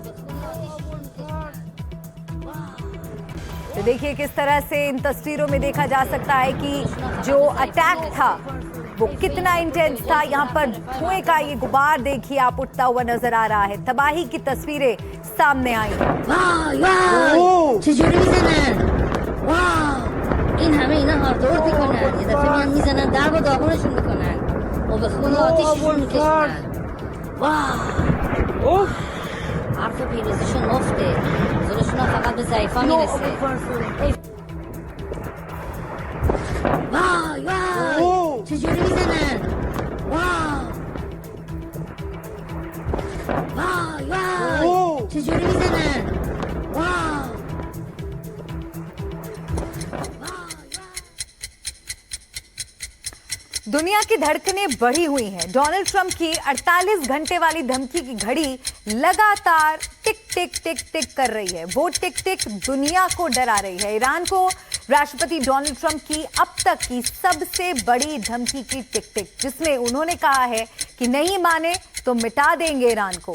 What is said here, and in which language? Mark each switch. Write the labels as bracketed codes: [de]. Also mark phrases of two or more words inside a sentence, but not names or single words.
[hi] तो देखिए किस तरह से इन तस्वीरों में देखा जा सकता है कि जो अटैक था वो कितना इंटेंस था। यहाँ पर धुएं का ये गुबार देखिए आप उठता हुआ नजर आ रहा है। तबाही की तस्वीरें सामने आई हैं। [fa] این همه اینا هاردورد میکنن یه دفعه میان میزنن درب و داغونشون میکنن و به خون آتیششون میکشونن واه حرف پیروزیشون افته زورشون هم فقط به ضعیفا میرسه وای وای چجوری میزنن وای وای وای چجوری میزنن وای [hi] दुनिया की धड़कनें बढ़ी हुई हैं। डोनाल्ड ट्रंप की 48 घंटे वाली धमकी की घड़ी लगातार टिक टिक टिक टिक कर रही है। वो टिक टिक दुनिया को डरा रही है। ईरान को राष्ट्रपति डोनाल्ड ट्रंप की अब तक की सबसे बड़ी धमकी की टिक टिक, जिसमें उन्होंने कहा है कि नहीं माने तो मिटा देंगे ईरान को।